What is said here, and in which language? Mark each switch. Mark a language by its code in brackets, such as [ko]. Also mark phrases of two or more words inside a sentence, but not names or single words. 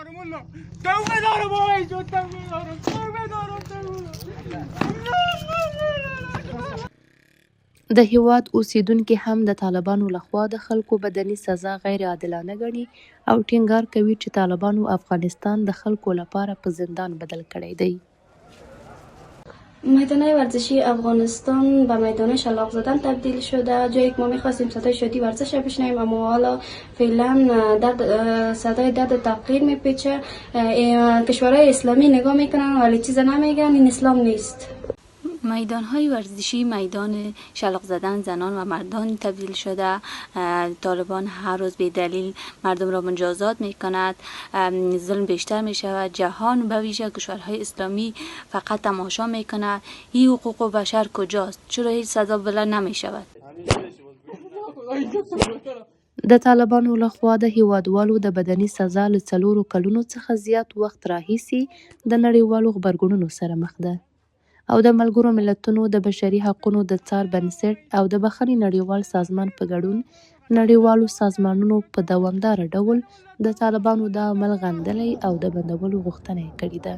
[ps] د هیواد اوسیدونکي هم د طالبانو لخوا د خلکو بدني سزا غیر عادلانه ګڼي او ټینګار کوي چې طالبانو افغانستان د خلکو لپاره په زندان بدل کړی دی. [fa] میدانهای ورزشی افغانستان به میدان شلاق زدن تبدیل شده. جایی که ما میخواستیم صدای شادی ورزش بشنویم اما حالا فعلا صدای درد تحقیر میپیچه. کشورهای اسلامی نگاه میکنن ولی چیز نمیگن، این اسلام نیست. میدان‌های ورزشی میدان شلاق زدن زنان و مردان تبدیل شده. طالبان هر روز به دلیل مردم را مجازات میکند، ظلم بیشتر میشود. جهان به ویژه کشورهای اسلامی فقط تماشا میکند. این حقوق بشر کجاست؟ چرا هیچ سزا بلند نمیشود؟ [ps] د طالبانو لخوا د هیوادوالو د بدني سزا له 4 کلونو څخه زیات وخت راهیسې د نړیوالو غبرګونونو سره مخ ده او د ملګرو ملتونو د بشري حقوقو د څار بنسټ او د بخښنې نړیوال سازمان په ګډون نړیوالو سازمانونو په دوامداره ډول د طالبانو د عمل غندلې او د بندولو غوښتنه یې کړې ده.